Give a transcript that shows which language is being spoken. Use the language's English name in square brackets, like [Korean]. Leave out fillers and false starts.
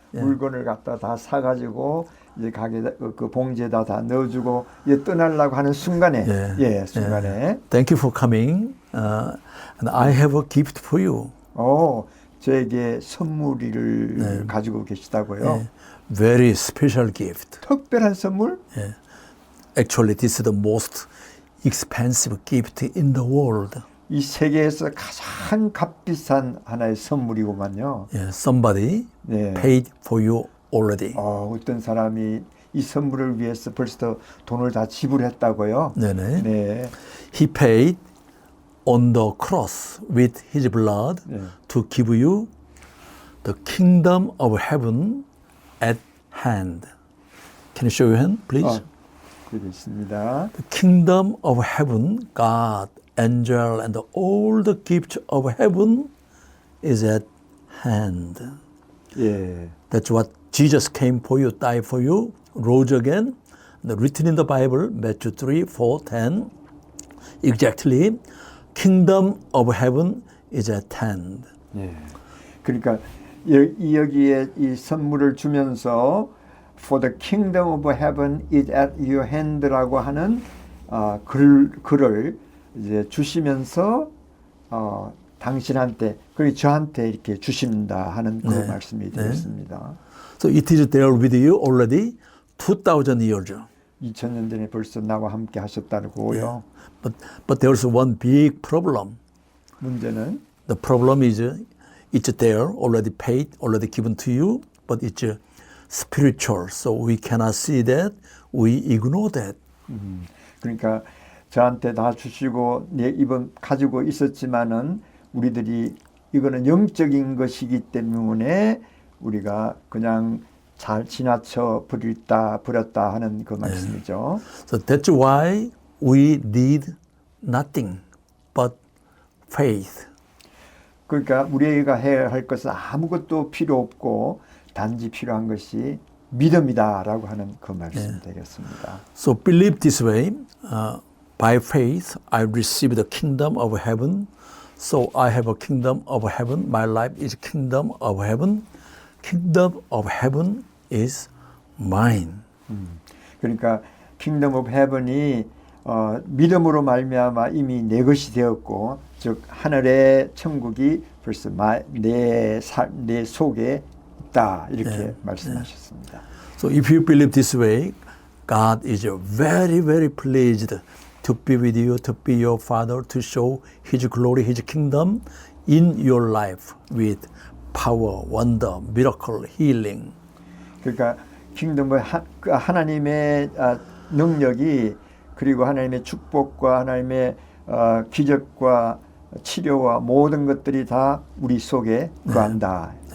[Korean] 물건을 갖다 다 사가지고 이제 가게 그 봉지에다 다 넣어주고 이제 떠나려고 하는 순간에, 순간에. [English] Thank you for coming. And I have a gift for you. [Korean] 저에게 선물을 가지고 계시다고요. [English] Very special gift. [Korean] 특별한 선물? [English] Actually, this is the most expensive gift in the world. [Korean] 이 세계에서 가장 값비싼 하나의 선물이구만요. [English] Somebody paid for you already. [Korean] 어떤 사람이 이 선물을 위해서 벌써 돈을 다 지불했다고요? 네네. 네. [English] He paid on the cross with his blood to give you the kingdom of heaven at hand. Can you show your hand, please? [Korean] 여기 있습니다. [English] The kingdom of heaven, God, angel, and all the gifts of heaven is at hand. [Korean] 예. [English] That's what Jesus came for you, died for you, rose again. And written in the Bible, Matthew 3, 4, 10. Exactly, kingdom of heaven is at hand. [Korean] 예. 그러니까 여기에 이 선물을 주면서 [English] For the kingdom of heaven is at your hand [Korean] 라고 하는 글을 이제 주시면서 당신한테 그리고 저한테 이렇게 주신다 하는 그 네. 말씀이 네. 되겠습니다. [English] So it is there with you already 2000 years. [Korean] 2000년 전에 벌써 나와 함께 하셨다고요. [English] But there's one big problem. [Korean] 문제는 [English] The problem is it's there already paid, already given to you, but it's spiritual. So we cannot see that. We ignore that. [Korean] 그러니까 저한테 다 주시고 이번 가지고 있었지만은 우리들이 이거는 영적인 것이기 때문에 우리가 그냥 잘 지나쳐 버렸다 하는 그 말씀이죠. [English] So that's why we need nothing but faith. [Korean] 그러니까 우리가 해야 할 것은 아무것도 필요 없고 단지 필요한 것이 믿음이다라고 하는 그 말씀이 되겠습니다. [English] So believe this way. By faith, I receive the kingdom of heaven. So I have a kingdom of heaven. My life is kingdom of heaven. Kingdom of heaven is mine. [Korean] 그러니까 킹덤 오브 헤븐이 믿음으로 말미암아 이미 내 것이 되었고 즉 하늘의 천국이 벌써 내 속에 있다 이렇게 말씀하셨습니다. [English] So if you believe this way, God is very, very pleased to be with you, to be your Father, to show His glory, His kingdom in your life with power, wonder, miracle, healing. [Korean] 그러니까 킹덤의 하나님의 능력이 그리고 하나님의 축복과 하나님의 기적과 치료와 모든 것들이 다 우리 속에 거한다.